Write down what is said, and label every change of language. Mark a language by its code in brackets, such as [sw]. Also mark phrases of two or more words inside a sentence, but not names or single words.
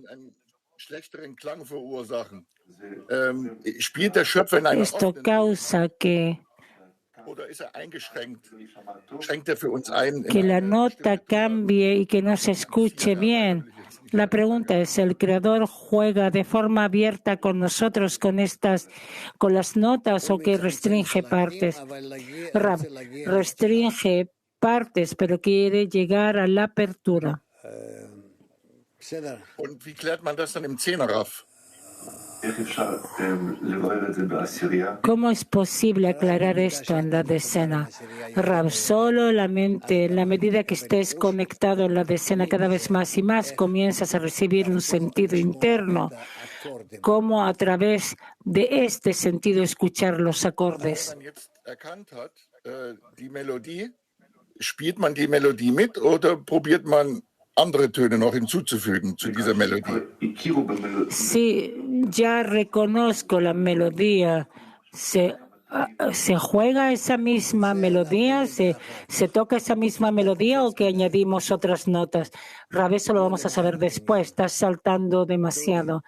[es] Esto causa que la nota cambie y que no se escuche bien. La pregunta es, ¿el Creador juega de forma abierta con nosotros con las notas o que restringe partes? Rab, restringe partes, pero quiere llegar a la apertura. [de] Und wie klärt man das dann im Zehner, Rav? [es] ¿Cómo es posible aclarar esto en la decena? Rab, solo la mente, en la medida que estés conectado en la decena cada vez más y más, comienzas a recibir un sentido interno, como a través de este sentido escuchar los acordes. [de] Spielt man die Melodie mit oder probiert man andere Töne noch hinzuzufügen zu dieser Melodie? [es] Sí, ya reconozco la melodía. ¿Se juega esa misma melodía? ¿Se toca esa misma melodía o que añadimos otras notas? Rab, eso lo vamos a saber después. Estás saltando demasiado.